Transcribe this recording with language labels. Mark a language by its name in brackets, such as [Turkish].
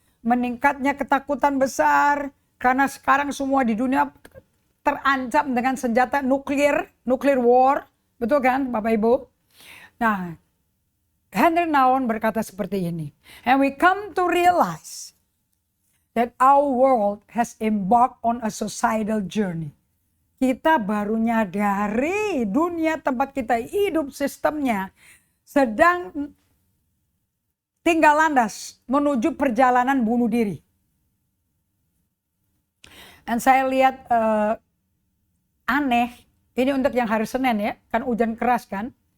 [Indonesian] meningkatnya ketakutan besar karena sekarang semua di dunia terancam dengan senjata nuklir war, betul kan Bapak Ibu? Nah, Henry Nouwen berkata seperti ini, [English] and we come to realize that our world has embarked on a societal journey. [Indonesian] Kita baru nyadari dunia tempat kita hidup sistemnya sedang tinggal landas menuju perjalanan bunuh diri. Dan saya lihat aneh, ini untuk yang hari Senin ya, kan hujan keras kan.